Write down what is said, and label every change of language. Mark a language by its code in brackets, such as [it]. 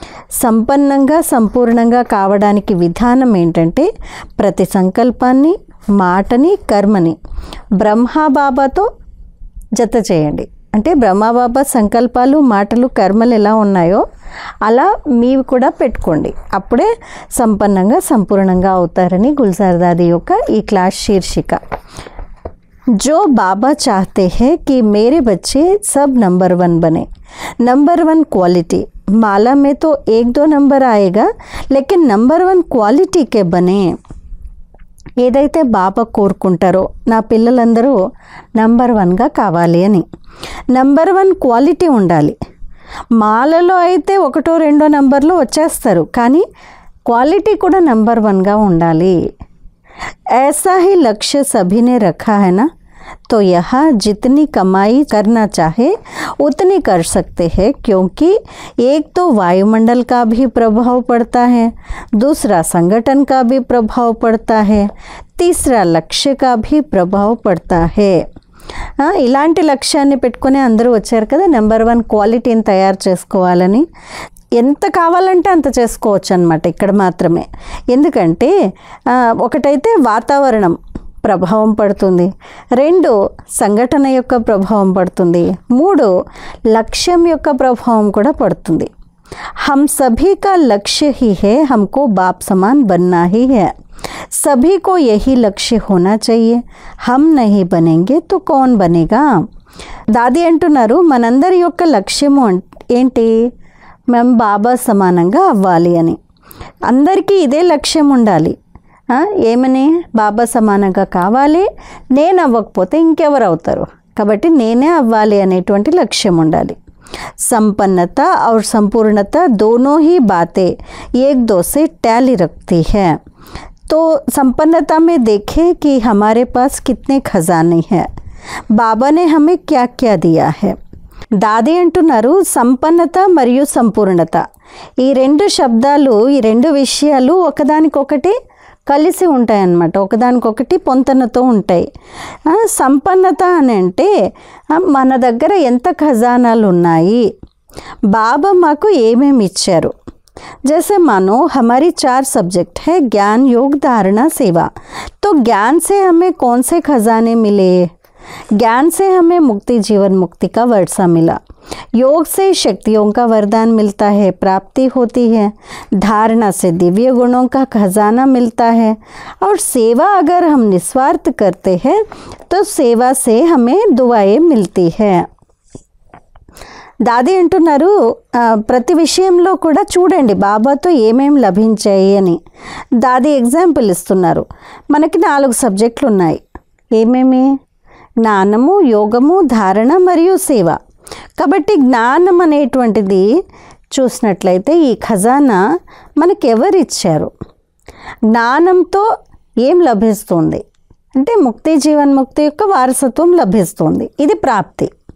[te] సంపన్నంగా సంపూర్ణంగా కావడానికి విధానం ఏంటంటే ప్రతి సంకల్పాన్ని మాటని కర్మని బ్రహ్మా బాబాతో జత చేయండి. అంటే బ్రహ్మబాబా సంకల్పాలు మాటలు కర్మలు ఎలా ఉన్నాయో అలా మీవి కూడా పెట్టుకోండి. అప్పుడే సంపన్నంగా సంపూర్ణంగా అవుతారని గుల్జార్ దాదీ యొక్క ఈ క్లాస్ శీర్షిక. [hi] जो बाबा चाहते हैं कि मेरे बच्चे सब नंबर 1 बने. नंबर 1 क्वालिटी माला में तो 1-2 नंबर आएगा लेकिन नंबर 1 क्वालिटी के बने. [te] ఏదైతే బాబా కోరుకుంటారో నా పిల్లలందరూ నంబర్ 1గా కావాలి అని. నంబర్ 1 క్వాలిటీ ఉండాలి. మాలలో అయితే 1-2 నంబర్లు వచ్చేస్తారు కానీ క్వాలిటీ కూడా నంబర్ 1గా ఉండాలి. [hi] ऐसा ही लक्ष्य सभी ने रखा है ना, तो यहाँ जितनी कमाई करना चाहे उतनी कर सकते हैं क्योंकि एक तो वायुमंडल का भी प्रभाव पड़ता है, दूसरा संगठन का भी प्रभाव पड़ता है, तीसरा लक्ष्य का भी प्रभाव पड़ता है. [te] ఇలాంటి లక్ష్యాన్ని పెట్టుకుని అందరూ వచ్చారు కదా నెంబర్ 1 క్వాలిటీని తయారు చేసుకోవాలని. ఎంత కావాలంటే అంత చేసుకోవచ్చు అన్నమాట ఇక్కడ మాత్రమే. ఎందుకంటే ఒకటైతే వాతావరణం ప్రభావం పడుతుంది, 2 సంఘటన యొక్క ప్రభావం పడుతుంది, 3 లక్ష్యం యొక్క ప్రభావం కూడా పడుతుంది. [hi] हम सभी का लक्ष्य ही है, हमको बाप समान बनना ही है. सभी को यही लक्ष्य होना चाहिए. हम नहीं बनेंगे तो कौन बनेगा. [te] దాది అంటున్నారు మనందరి యొక్క లక్ష్యము ఏంటి, మేము బాబా సమానంగా అవ్వాలి అని. అందరికీ ఇదే లక్ష్యం ఉండాలి. ఏమని బాబా సమానంగా కావాలి, నేను అవ్వకపోతే ఇంకెవరు అవుతారు కాబట్టి నేనే అవ్వాలి అనేటువంటి లక్ష్యం ఉండాలి. [hi] संपन्नता और संपूर्णता दोनों ही बातें एक दो से टैली रखती है. तो संपन्नता में देखें कि हमारे पास कितने खजाने हैं, बाबा ने हमें क्या क्या दिया है. [te] దాది అంటున్నారు సంపన్నత మరియు సంపూర్ణత ఈ 2 శబ్దాలు ఈ 2 విషయాలు ఒకదానికొకటి కలిసి ఉంటాయన్నమాట, ఒకదానికొకటి పొంతనతో ఉంటాయి. సంపన్నత అని అంటే మన దగ్గర ఎంత ఖజానాలు ఉన్నాయి, బాబా మాకు ఏమేమి ఇచ్చారు. [hi] जैसे मानो हमारी 4 सब्जेक्ट है ज्ञान योग धारणा सेवा. तो ज्ञान से हमें कौन से खजाने मिले, ज्ञान से हमें मुक्ति जीवन मुक्ति का वर्षा मिला, योग से शक्तियों का वरदान मिलता है, प्राप्ति होती है, धारणा से दिव्य गुणों का खजाना मिलता है और सेवा अगर हम निस्वार्थ करते हैं तो सेवा से हमें दुआएं मिलती है. [te] దాది అంటున్నారు ప్రతి విషయంలో కూడా చూడండి బాబాతో ఏమేమి లభించాయి అని. దాది ఎగ్జాంపుల్ ఇస్తున్నారు. మనకి 4 సబ్జెక్టులు ఉన్నాయి. ఏమేమి, జ్ఞానము, యోగము, ధారణ మరియు సేవ. కాబట్టి జ్ఞానం అనేటువంటిది చూసినట్లయితే ఈ ఖజానా మనకి ఎవరిచ్చారు, జ్ఞానంతో ఏం లభిస్తుంది అంటే ముక్తి జీవన్ ముక్తి యొక్క వారసత్వం లభిస్తుంది. ఇది ప్రాప్తి.